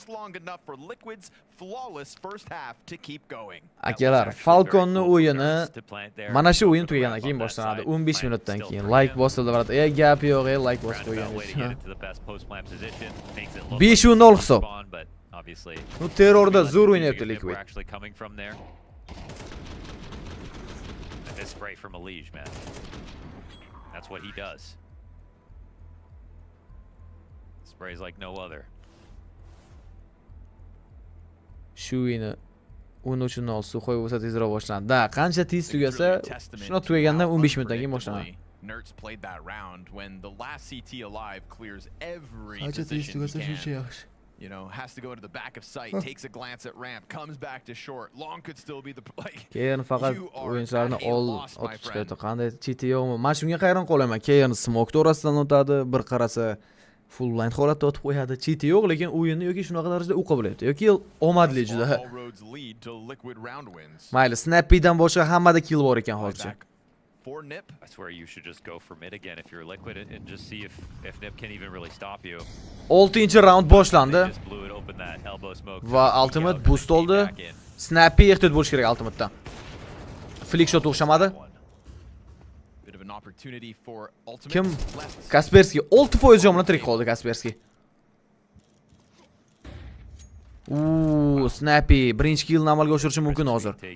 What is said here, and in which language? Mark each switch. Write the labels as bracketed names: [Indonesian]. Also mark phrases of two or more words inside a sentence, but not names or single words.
[Uzbek] Akalar, Falcon'ni o'yini mana shu o'yin tugagandan keyin boshlanadi. 15 minutdan keyin like bosildi va gap yo'q, like bosib qo'yganmiz. 5-0 hisob. Bu terrorda zo'r o'ynayapti Liquid. [English] Spray from Elij, man. That's what he does. Sprays like no other. [Uzbek] Shu o'yini 13-0 suv qo'yib bo'lsa tezroq boshlanadi. Da, qancha tez tugasa, shuna tugagandan 15 minutdan keyin boshlanadi. [English] Nerds played that round when the last CT alive clears every [Uzbek] Qancha tez tugasa shuncha yaxshi. [English] You know, has to go into the back of sight, takes a glance at ramp, comes back to short. Long could still be the like. [Uzbek] Keyin faqat o'yinchilarni otib chiqadi. Qanday chiti yo'qmi? Men shunga hayron qolaman. Keyin smoke to'rasidan o'tadi, bir qarasa [English] full blind [Uzbek] holatda o'tib qo'yadi. Chiti yo'q, lekin o'yinni yoki shunaqa darajada o'qa bilyapti, yoki omadli juda. Mayli, Snappy'dan boshqa hammada kill bor ekan hozircha. [English] For Nip, I swear you should just go for mid again if you're Liquid and just see if Nip can even really stop you. [Uzbek] 6-round boshlandi. Va [English] ultimate boost [Uzbek] oldi. Snappy ehtiyot bo'lish kerak ultimatedan. [English] Flick shot [Uzbek] o'xshamadi. Kim? Kasperski 6% jon bilan tirik qoldi Kasperski. Snappy birinchi killni amalga oshirishi mumkin hozir.